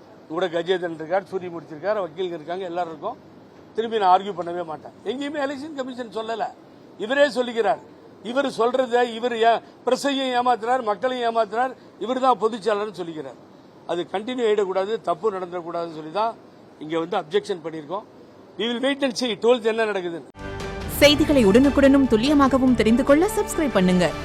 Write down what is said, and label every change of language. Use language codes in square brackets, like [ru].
[ta] கூட கஜேந்திரன் இருக்கார், சூரியமூர்த்தி இருக்கார், வக்கீல்கள் இருக்காங்க, எல்லாரும் இருக்கும். திரும்பி நான் ஆர்கியூ பண்ணவே மாட்டேன். எங்கேயுமே எலெக்ஷன் கமிஷன் சொல்லல, இவரே சொல்லுகிறார். இவர் சொல்றத இவர் பிரசையும் ஏமாத்துறார், மக்களையும் ஏமாத்துறார். இவர் தான் பொதுச் செயலாளர்னு சொல்லிக்கிறார். அது கண்டினியூ ஆயிடக்கூடாது, தப்பு நடந்துடக்கூடாதுன்னு சொல்லி தான் இங்க வந்து அப்செக்ஷன் பண்ணியிருக்கோம். [en] We will wait and see 12th [ta] என்ன நடக்குது. செய்திகளை உடனுக்குடனும் துல்லியமாகவும் தெரிந்து கொள்ள சப்ஸ்கிரைப் பண்ணுங்க.